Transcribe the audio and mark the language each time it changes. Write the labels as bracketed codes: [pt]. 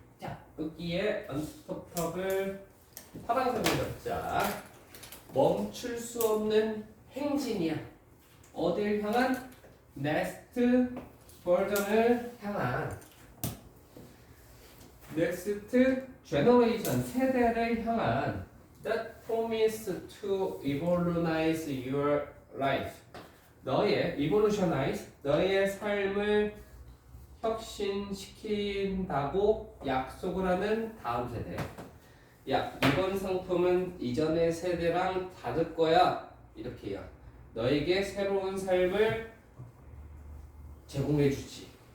[ko] 자, 여기에 unstoppable 파란색으로 적자. 멈출 수 없는 행진이야. 어딜 향한? next 버전을 향한. next generation 세대를 향한. [en] that promise to evolutionize your life. [ko] 너의 evolutionize 너의 삶을 혁신시킨다고 약속을 하는 다음 세대. 야, 이번 상품은 이전의 세대랑 다를 거야. 이렇게요. 너에게 새로운 삶을 제공해 주지.